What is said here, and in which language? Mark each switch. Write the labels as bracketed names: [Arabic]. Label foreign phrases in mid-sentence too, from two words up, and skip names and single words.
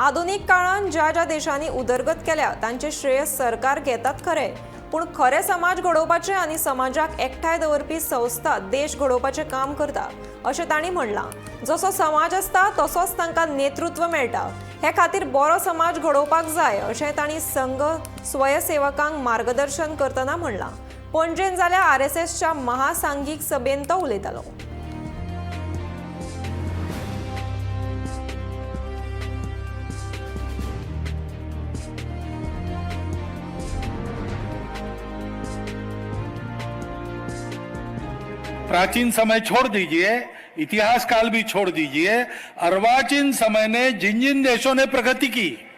[Konkani] आधुनीक काळान ज्या ज्या देशांनी उदरगत केल्या तांचे श्रेय सरकार घेतात खरे, पूण खरे समाज घडोवपाचे आनी समाजाक एकठांय दवरपी संस्था देश घडोवपाचे काम करता अशें तांणी म्हणलां। जसो समाज आसता तसोच तांकां नेतृत्व मेळटा। हे खातीर बरो समाज घडोवपाक जाय अशें तांणी संघ स्वयंसेवकांक मार्गदर्शन करतना म्हणलां। पणजेन जाल्ल्या आरएसएसच्या महासांघीक सभेत तो उलयतालो। [Hindi] प्राचीन समय छोड़ दीजिए, इतिहास काल भी छोड़ दीजिए, अर्वाचीन समय ने जिन जिन देशों ने प्रगति की